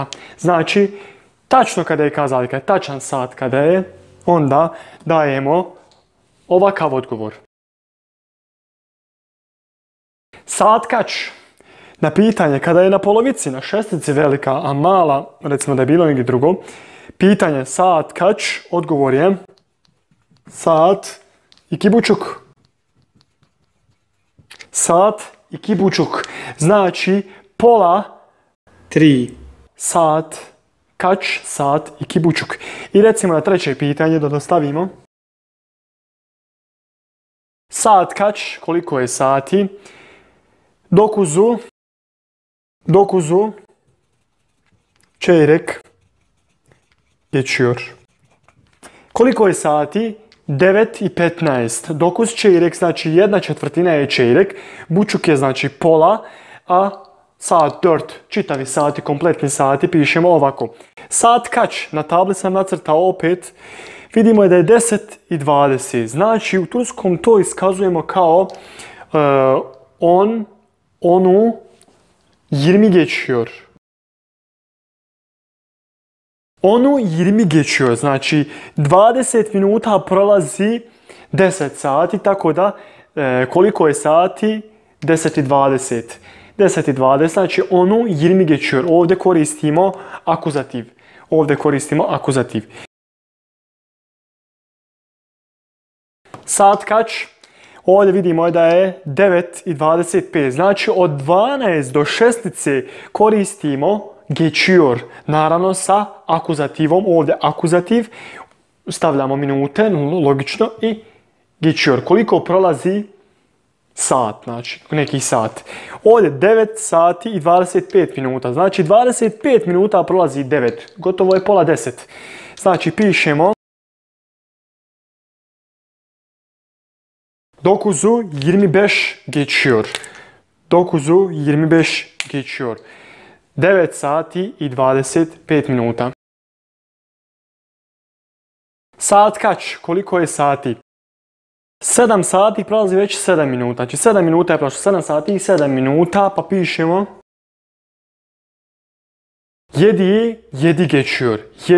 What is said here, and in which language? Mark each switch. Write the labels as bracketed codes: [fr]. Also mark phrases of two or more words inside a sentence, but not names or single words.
[bs] Znači tačno kada je kazaljka, tačan sat kada je, onda dajemo ovakav odgovor. [tr] Sat kač. [bs] Na pitanje kada je na polovici, na šestici velika, a mala, recimo da je bilo negdje drugo, pitanje [tr] sat kač, [bs] odgovor je [tr] sat iki buçuk. Sat iki buçuk. [bs] Znači pola 3. [tr] Sat kač, sat iki buçuk. [bs] I recimo na treće pitanje da dostavimo. [tr] Sat kač, [bs] koliko je sati? [tr] Dokuzu çeyrek geçiyor. [bs] Koliko je sati? 9:15. [tr] Dokuz çeyrek [bs] znači 1/4 je čeyrek. Buçuk je znači pola, a sat 4, čitavi sati, kompletni sati, pišemo ovako. [tr] Sat kač, [bs] na tabli sam nacrtao opet, vidimo je da je 10:20. Znači u turskom to iskazujemo kao [tr] onu 20 geçiyor. Onu 20 geçiyor, [bs] znači 20 minuta prolazi 10 sati, tako da koliko je sati? 10:20. 10:20, znači [tr] onu 20 geçiyor. [bs] Ovdje koristimo akuzativ. [tr] Sat kač? [bs] Ovdje vidimo da je 9:25. Znači od 12 do 16 koristimo geçiyor. Naravno sa akuzativom. Ovdje akuzativ. Stavljamo minute, logično, i geçiyor. Koliko prolazi sat, znači neki sat. Ovdje 9 sati i 25 minuta. Znači 25 minuta prolazi 9. Gotovo je pola 10. Znači pišemo [tr] dokuzu 25 geçiyor. Dokuzu 25 geçiyor. [bs] 9 sati i 25 minuta. [tr] Sat kač? [bs] Koliko je sati? 7 sati prolazi već 7 minuta. Znači 7 minuta je prošlo, 7 sati i 7 minuta, pa pišemo 7 geçiyor.